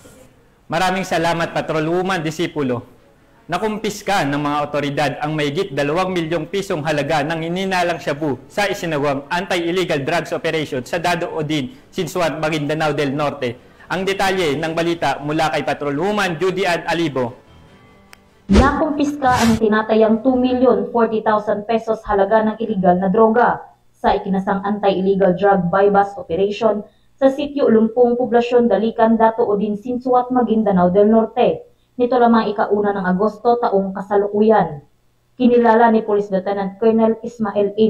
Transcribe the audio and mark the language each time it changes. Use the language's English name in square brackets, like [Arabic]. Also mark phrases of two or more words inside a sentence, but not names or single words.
[Filipino] Maraming salamat, Patrolwoman Disipulo. Nakumpiska ng mga otoridad ang mahigit 2 milyong pisong halaga ng ininalang shabu sa isinagawang [English] anti-illegal drugs operation [Filipino] sa Dado Odin, Sinsuat, Maguindanao del Norte. Ang detalye ng balita mula kay Patrolwoman Judy Ann Alibo. Nakumpiska ang tinatayang 2,040,000 pesos halaga ng illegal na droga sa ikinasang [English] anti-illegal drug buy-bust operation [Filipino] sa sitio Lumpong, Poblasyon Dalican, Dato Odin, Sinsuat, Maguindanao del Norte. Nito lamang ika-1 ng Agosto taong kasalukuyan. Kinilala ni Police Lieutenant Colonel Ismael A.